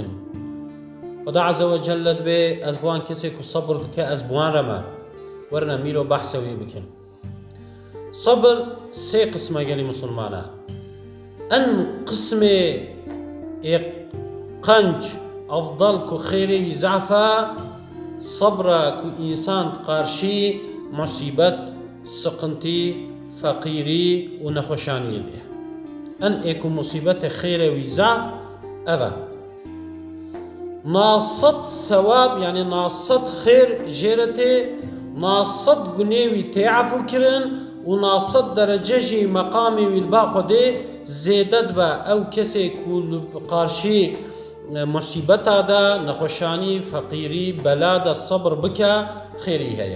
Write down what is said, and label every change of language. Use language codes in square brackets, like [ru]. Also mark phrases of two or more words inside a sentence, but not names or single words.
[ku] Xuda [ar] Azze ve Celle [ku] dibe ez bi wan kesê ku sabr dike ez bi wan re me. Werin em îro behsa wê bikin. Sabr sê qisme gelî musulmana. En qismê qenc afdal ku xêrê wî zefa sabra ku insan qarşî musibet, sıkıntı, fakiri û nexweşaniyê diye. En êku musibetê xêrê wî zaf eva. Nased sewab yani nased xêr jêretê, nased gunê wî tê efû kirin û nased derece jî meqamê wî li ba Xwedê zêde dibe ew kesê ku li qarşî musibeta da, nexweşanî, feqîrî, bela da sabr bike xêrî heye.